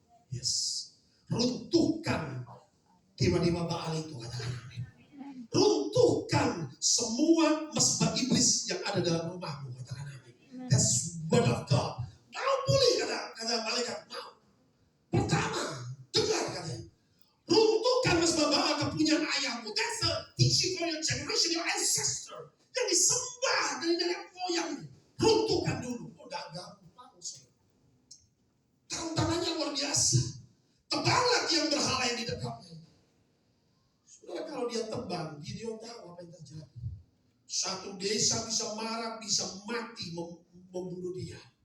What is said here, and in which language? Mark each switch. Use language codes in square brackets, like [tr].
[id] Yes. Runtuhkan dewa-dewa Baal itu, katakan amin. Runtuhkan semua mesbah iblis yang ada dalam rumahmu, katakan amin. [en] That's word of God. [id] Mau pulih, kata malaikat, mau. Pertama, dengar katanya. Runtuhkan mesbah Baal kepunyaan ayahmu. [en] That's a teaching for your generation, your ancestor. [id] Yang disembah dari nenek moyang. Runtuhkan dulu. Udah gampang. Tantangannya luar biasa. Tebanglah tiang berhala yang di dekatnya. Saudara, kalau dia tebang, Gideon tahu apa yang terjadi. Satu desa bisa marah, bisa mati membunuh dia.